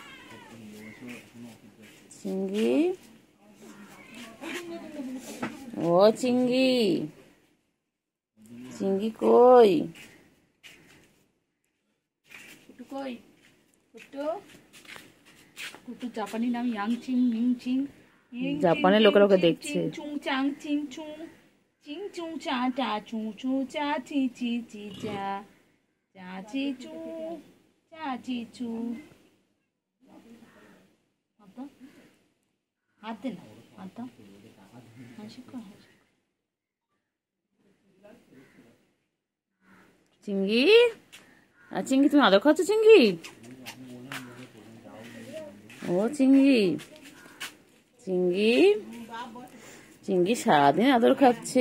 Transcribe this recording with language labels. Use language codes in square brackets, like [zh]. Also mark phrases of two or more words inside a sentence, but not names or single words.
[bn] চিঙ্গি, ও চিঙ্গি, চিঙ্গি কই? কুটু কই? কুটু, কুটু জাপানি নাম ইয়াংচিং, মিংচিং। জাপানের লোকেরা ওকে দেখছে। চুং চাং চিং চুং, চিং চুং চা টা চুং চু চা চি চি চি চা, চা চি চু, চা চি চু। হাত দে না, হাত দাও। চিঙ্গি, চিঙ্গি তুমি আদর খাচ্ছ? চিঙ্গি, ও চিঙ্গি, চিঙ্গি, চিঙ্গি সারাদিন আদর খাচ্ছে।